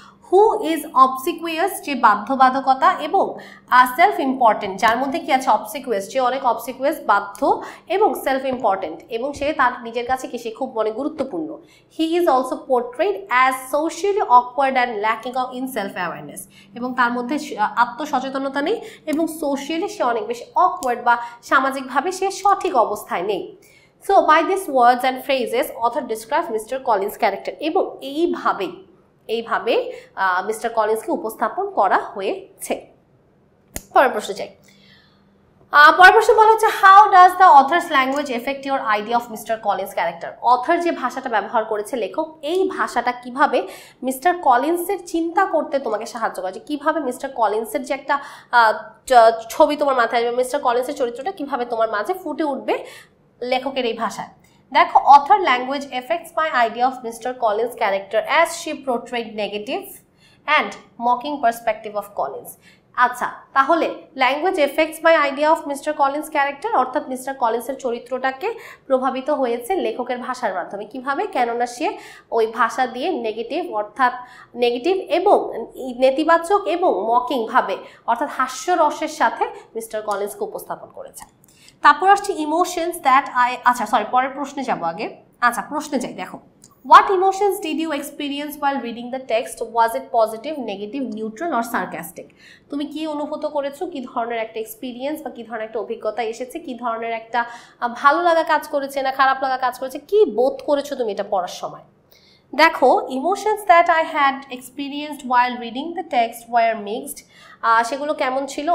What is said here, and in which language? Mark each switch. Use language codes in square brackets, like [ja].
[en] who is obsequious, [bn] যে বাধ্যবাধকতা, এবং সেলফ ইম্পর্টেন্ট, যার মধ্যে কি আছে অবসিকুয়াস, যে অনেক অবসিকুয়াস, বাধ্য এবং সেলফ ইম্পর্টেন্ট, এবং সে তার নিজের কাছে কি সে খুব অনেক গুরুত্বপূর্ণ। [en] he is also portrayed as socially awkward and lacking of in self awareness, [bn] এবং তার মধ্যে আত্মসচেতনতা নেই এবং সোশিয়ালি সে অনেক বেশি অকওয়ার্ড বা সামাজিকভাবে সে সঠিক অবস্থায় নেই। [en] So by these words and phrases author describes Mr. Collins' character, [bn] এবং এইভাবে মিস্টার কলিন্সকে উপস্থাপন করা হয়েছে। পরের প্রশ্ন চাই। পরের প্রশ্ন বলা হচ্ছে [en] How does the author's language affect your idea of mister Collins character. [bn] Other যে ভাষাটা ব্যবহার করেছে লেখক, এই ভাষাটা কিভাবে মিস্টার কলিন্সের চিন্তা করতে তোমাকে সাহায্য করে, কিভাবে মিস্টার কলিন্সের যে একটা ছবি তোমার মাথায় আসবে, মিস্টার কলিন্সের চরিত্রটা কিভাবে তোমার মাঝে ফুটে উঠবে লেখকের এই ভাষায়। [en] দেখো, author language affects my idea of Mr. Collins' character as she portrayed negative and mocking perspective of Collins. [bn] আচ্ছা, তাহলে [en] language affects my idea of mister Collins character, [bn] অর্থাৎ মিস্টার কলিন্সের চরিত্রটাকে প্রভাবিত হয়েছে লেখকের ভাষার মাধ্যমে। কিভাবে? কেননা সে ওই ভাষা দিয়ে নেগেটিভ এবং নেতিবাচক এবং মকিং ভাবে, অর্থাৎ হাস্যরসের সাথে মিস্টার কলিন্সকে উপস্থাপন করেছে। তারপর আসছে [en] emotions that [bn] পরের প্রশ্নে যাবো আগে। প্রশ্নে যাই। [en] দেখো, what emotions did you experience while reading the text? Was it positive, negative, neutral or sarcastic? [bn] তুমি কি অনুভূত করেছো, কি ধরনের একটা এক্সপিরিয়েন্স বা কি ধরনের একটা অভিজ্ঞতা এসেছে, কি ধরনের একটা ভালো লাগা কাজ করেছে না খারাপ লাগা কাজ করেছে, কি বোধ করেছো তুমি এটা পড়ার সময়? [en] দেখো, emotions that I had experienced while reading the text were mixed. [bn] সেগুলো কেমন ছিল?